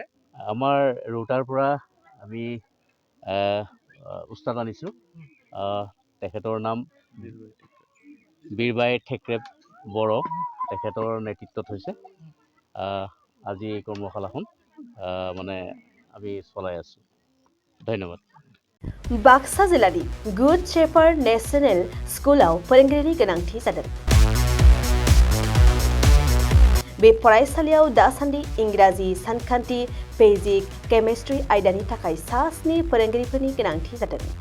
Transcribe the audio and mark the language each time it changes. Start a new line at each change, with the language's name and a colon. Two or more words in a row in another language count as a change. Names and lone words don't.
Assamese: আমাৰ ৰোটাৰ পৰা আমি উস্তাদ আনিছোঁ। তেখেতৰ নাম বিৰবাই ঠেক্ৰেব বড়। তেখেতৰ নেতৃত্বত হৈছে আজি এই কৰ্মশালাখন মানে আমি চলাই আছোঁ। ধন্যবাদ।
Bodo: बाक्सा जिल्लानि गुड शेफार्ड नेशनेल स्कुलाव फोरोंगिरिनि गोनांथि जादों। बे फरायसालियाव दासान्दि इंराजि, सानखान्थि, फिजिक्स, केमिस्ट्रि आयदानि थाखाय 7 फोरोंगिरिफोरनि गोनांथि जादों।